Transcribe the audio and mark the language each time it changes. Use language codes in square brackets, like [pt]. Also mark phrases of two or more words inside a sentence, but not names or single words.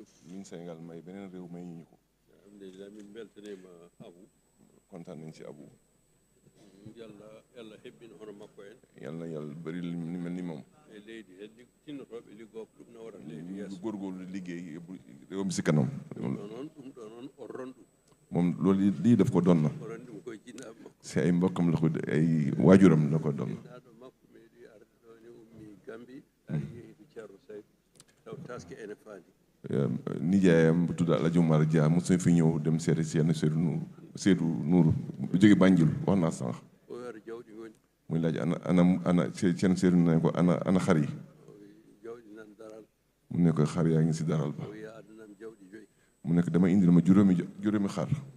[wo] min Sénégal may beneen réew may ñu ko. alhamdulillah min beltanima Abou. kontaan nañ ci Abou. [ff] yàlla hebbina hono makko en. [wo] yàlla bëri li mel ni moom. [ff] e leydi heddi tinnotoɓe liggoo ko ɗum nawara leydi yeeso. [wo] lu góorgóorlu liggéey réew mi si kanam. [ff] ɗum ɗo noon o ronɗu. [wo] moom loolu lii daf ko doon na. [ff] o ronɗi mo koye jinnaɓe makko. [wo] si ay mbokkam la ko ay waajuram la ko doon. nijaayam bu tudd Alaaji Umar Dia mos na fi ñëw dem seeti Seydou Nourou bu jóge Banjul wax naa sànq muy laaj ana seen Seydou ne ko ana xar yi mu ne ko xar yaa ngi si daral ba mu ne ko dama indi ma juróomi xar